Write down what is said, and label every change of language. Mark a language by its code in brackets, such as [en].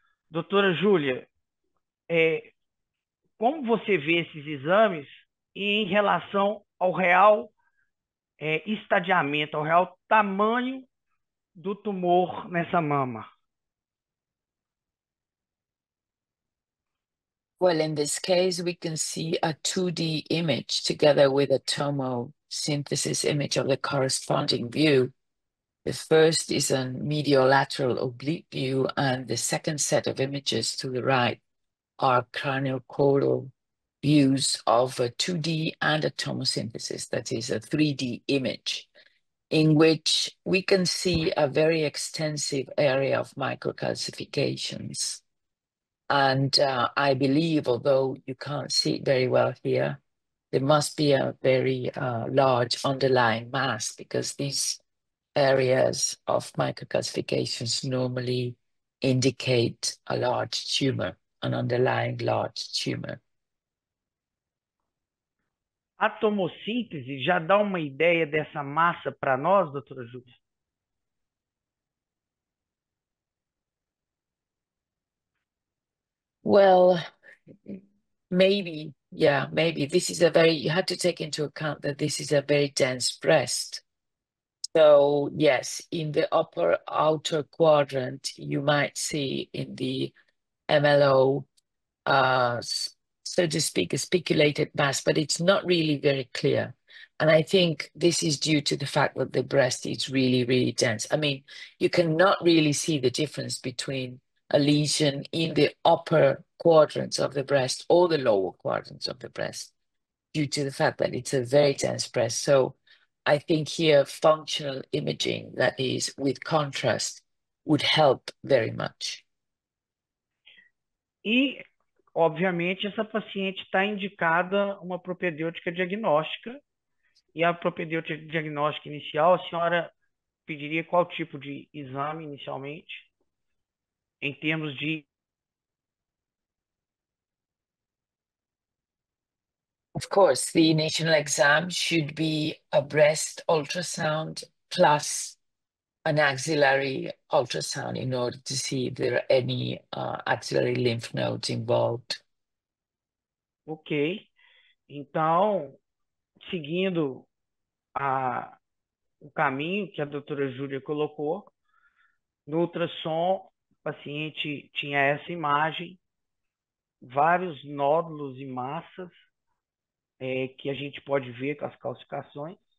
[pt] Doutora Júlia, como você vê esses exames em relação ao real estadiamento, ao real tamanho do tumor nessa mama? [en] Well, in this case, we can see a 2D image together with a tomosynthesis image of the corresponding view. The first is a mediolateral oblique view, and the second set of images to the right are craniocaudal views of a 2D and a tomosynthesis, that is a 3D image, in which we can see a very extensive area of microcalcifications. And I believe, although you can't see it very well here, there must be a very large underlying mass, because these areas of microcalcifications normally indicate a large tumor, an underlying large tumor. [pt] A tomossíntese já dá uma ideia dessa massa para nós, doutora Júlia? [en] Well, maybe, yeah, maybe. This is you have to take into account that this is a very dense breast. So yes, in the upper outer quadrant, you might see in the MLO, so to speak, a speculated mass, but it's not really very clear. And I think this is due to the fact that the breast is really, really dense. I mean, you cannot really see the difference between a lesion in the upper quadrants of the breast or the lower quadrants of the breast, due to the fact that it's a very dense breast. So I think here functional imaging, that is with contrast, would help very much. [pt] E, obviamente, essa paciente está indicada uma propedêutica diagnóstica. E a propedêutica diagnóstica inicial, a senhora pediria qual tipo de exame inicialmente, em termos de... [en] Of course, the initial exam should be a breast ultrasound plus an axillary ultrasound in order to see if there are any axillary lymph nodes involved. Ok. [pt] Então, seguindo o caminho que a doutora Júlia colocou, no ultrassom, o paciente tinha essa imagem, vários nódulos e massas que a gente pode ver com as calcificações.